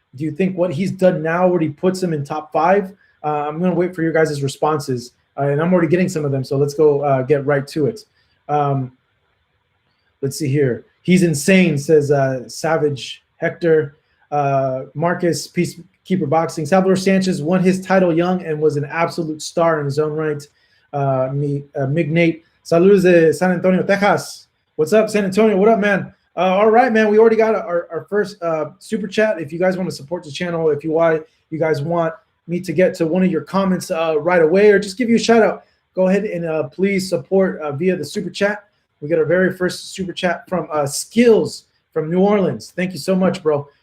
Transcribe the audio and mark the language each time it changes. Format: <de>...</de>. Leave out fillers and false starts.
<en>Do you think what he's done now already puts him in top 5? I'm going to wait for your guys' responses, and I'm already getting some of them. So let's go get right to it. Let's see here. He's insane, says Savage Hector. Marcus, Peacekeeper Boxing. Salvador Sanchez won his title young and was an absolute star in his own right. Mignate.</en> <es>Saludos de San Antonio, Texas.</es> <en>What's up, San Antonio? What up, man? All right, man. We already got our first super chat. If you guys want to support the channel, if you guys want me to get to one of your comments right away or just give you a shout out, go ahead and please support via the super chat. We got our very first super chat from Skills from New Orleans. Thank you so much, bro.</en>